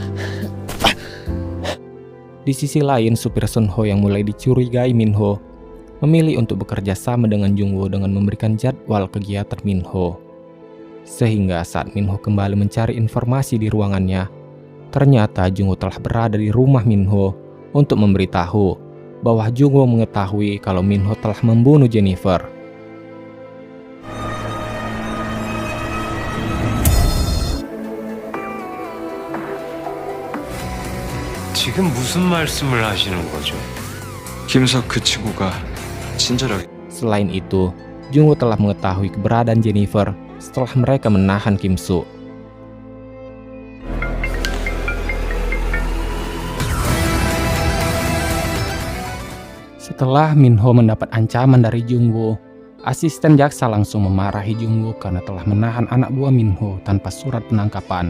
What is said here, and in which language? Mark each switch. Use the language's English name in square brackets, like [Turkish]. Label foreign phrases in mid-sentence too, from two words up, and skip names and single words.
[Indonesian] Di sisi lain, supir Sun-ho yang mulai dicurigai Minho memilih untuk bekerja sama dengan Jungwoo dengan memberikan jadwal kegiatan Minho. Sehingga saat Minho kembali mencari informasi di ruangannya, ternyata Jungwoo telah berada di rumah Minho untuk memberitahu bahwa Jungwoo mengetahui kalau Minho telah membunuh Jennifer. [Korean] 지금 무슨 말씀을 하시는 거죠? 김석 그 친구가 친절하게 [Indonesian] Selain itu, Jungwoo telah mengetahui keberadaan Jennifer setelah mereka menahan Kim Soo. Setelah Minho mendapat ancaman dari Jungwoo, asisten jaksa langsung memarahi Jungwoo karena telah menahan anak buah Minho tanpa surat penangkapan.